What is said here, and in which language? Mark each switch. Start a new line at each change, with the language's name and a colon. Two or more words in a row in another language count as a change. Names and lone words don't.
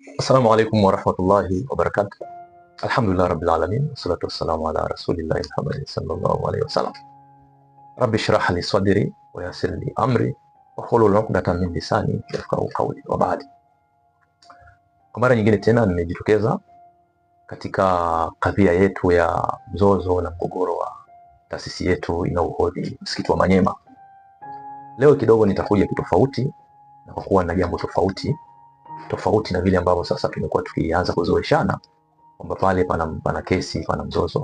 Arabic: السلام عليكم ورحمة الله وبركاته. الحمد لله رب العالمين، والصلاة والسلام على رسول الله محمد صلى الله عليه وسلم. رب اشرح لي صدري ويسر لي أمري واحلل عقدة من لساني يفقهوا قولي وبعد.
Swahili: Kwa mara nyingine tena nimejitokeza katika kadhia yetu ya mzozo na mgogoro wa taasisi yetu inayohodhi msikiti wa Manyema. Leo kidogo nitakuja kitofauti, na kwa kuwa na jambo tofauti na vile ambavyo sasa tumekuwa tukianza kuzoeshana kwamba pale pana kesi, pana mzozo.